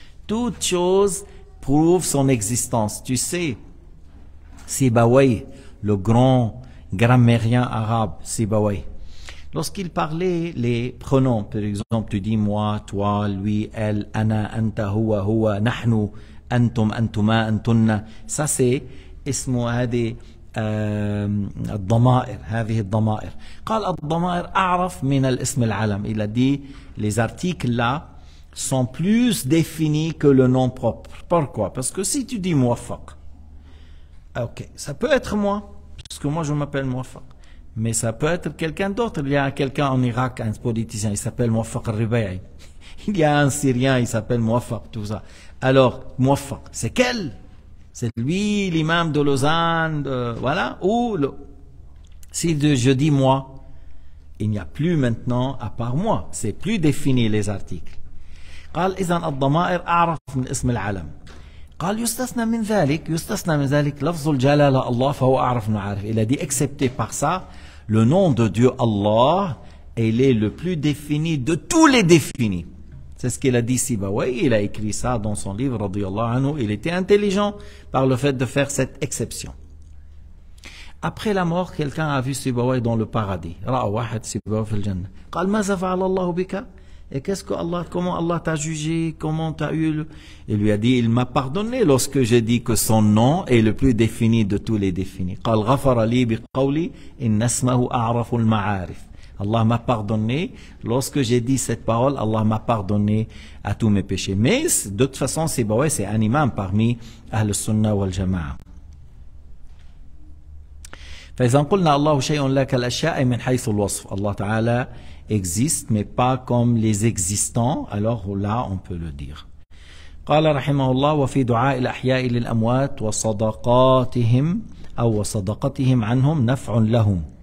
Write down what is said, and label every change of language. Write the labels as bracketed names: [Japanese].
[French] Toute chose prouve son existence. Tu sais, Sibawayh, le grand grammairien arabe, Sibawayh, lorsqu'il parlait les pronoms, par exemple, tu dis moi, toi, lui, elle, [Arabic] ana, anta, huwa, huwa, nahnu, antum, antuma, antunna. [French] Ça c'est [Arabic] اسمه هذه الضمائر هذه الضمائر قال الضمائر أعرف من الاسم العلم. [French] Il a dit les articles là sont plus définis que le nom propre. Pourquoi? Parce que si tu dis muwaffaq, ok, ça peut être moi, parce que moi je m'appelle muwaffaq, mais ça peut être quelqu'un d'autre. Il y a quelqu'un en Irak, un politicien, il s'appelle Muwaffaq al-Riba'i. Il y a un Syrien, il s'appelle Muwaffaq, tout ça. Alors, muwaffaq, c'est quel? C'est lui, l'imam de Lausanne, voilà, ou si je dis moi, il n'y a plus maintenant, à part moi, c'est plus défini les articles. [Arabic] قال إذن الضمائر أعرف من اسم العلم. قال يستثنى من ذلك لفظ الجلالة الله فهو أعرف من عارف. [French] Il a dit excepté par ça, le nom de Dieu Allah, il est le plus défini de tous les définis. C'est ce qu'il a dit Sibawayh, il a écrit ça dans son livre, [Arabic] radiyallahu anhu. [French] Il était intelligent par le fait de faire cette exception. Après la mort, quelqu'un a vu Sibawayh dans le paradis. [Arabic] Ra'a wahad Sibawayh fil jannah. قال ماذا فعل الله بك? [French] Et qu'est-ce que Allah, comment Allah t'a jugé, comment t'as eu Il lui a dit, il m'a pardonné lorsque j'ai dit que son nom est le plus défini de tous les définis. [Arabic] قال غفر لي بقولي إن اسمه أعرف المعارف. [French] Allah m'a pardonné. Lorsque j'ai dit cette parole, Allah m'a pardonné à tous mes péchés. Mais de toute façon, Sibawayh, c'est un imam parmi Ahl Sunnah wal Jama'a. [Arabic] فإذا قلنا الله شيء لا كالأشياء من حيث الوصف. [French] Allah Ta'ala existe, mais pas comme les existants. Alors là, on peut le dire. [Arabic] قال رحمه الله وفي دعاء الأحياء للأموات وصدقاتهم أو وصدقتهم عنهم نفع لهم.